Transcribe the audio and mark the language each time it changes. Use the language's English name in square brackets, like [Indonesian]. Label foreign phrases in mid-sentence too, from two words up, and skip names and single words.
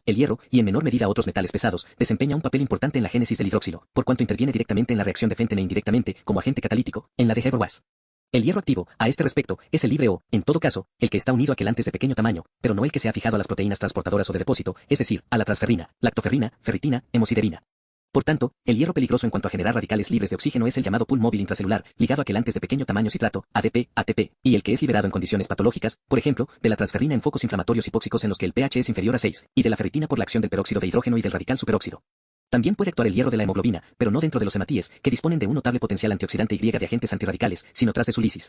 [Spanish] El hierro, y en menor medida otros metales pesados, desempeña un papel importante en la génesis del hidróxilo, por cuanto interviene directamente en la reacción de Venten e indirectamente, como agente catalítico, en la de Haber-Bosch. El hierro activo, a este respecto, es el libre o, en todo caso, el que está unido a quelantes de pequeño tamaño, pero no el que se ha fijado a las proteínas transportadoras o de depósito, es decir, a la transferrina, lactoferrina, ferritina, hemosiderina. Por tanto, el hierro peligroso en cuanto a generar radicales libres de oxígeno es el llamado [English] pool móvil [Spanish] intracelular, ligado a quelantes de pequeño tamaño citrato, ADP, ATP, y el que es liberado en condiciones patológicas, por ejemplo, de la transferrina en focos inflamatorios hipóxicos en los que el pH es inferior a 6, y de la ferritina por la acción del peróxido de hidrógeno y del radical superóxido. También puede actuar el hierro de la hemoglobina, pero no dentro de los hematíes, que disponen de un notable potencial antioxidante y de agentes antirradicales, sino tras de su lisis.